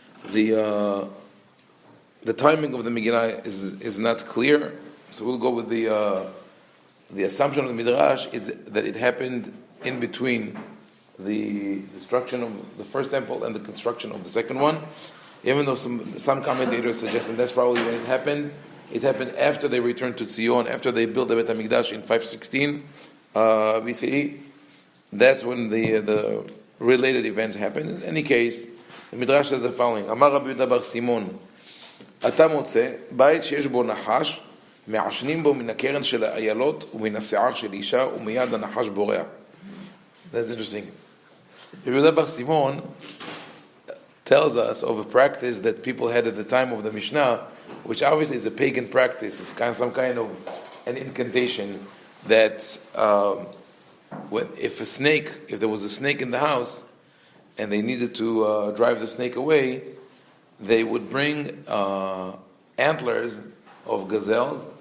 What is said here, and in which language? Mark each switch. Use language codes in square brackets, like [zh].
[en] The timing of the Megillah is not clear, so we'll go with the assumption of the Midrash is that it happened in between the destruction of the first temple and the construction of the second one. Even though some commentators suggest that's probably when it happened. It happened after they returned to Zion, after they built the Bet HaMikdash in 516 BCE. That's when the related events happened. In any case, the Midrash says the following: [he] Amar rabbi-ovadia bar Simon, אתה מוצא בית שיש בו נחש, מעשנים בו מן הקרן של האיילות ומן השיער של אישה ומיד הנחש בורח. [en] That's interesting. Rabbi-ovadia bar Simon tells us of a practice that people had at the time of the Mishnah, which obviously is a pagan practice. It's kind of some kind of an incantation that if there was a snake in the house, and they needed to drive the snake away, they would bring antlers of gazelles.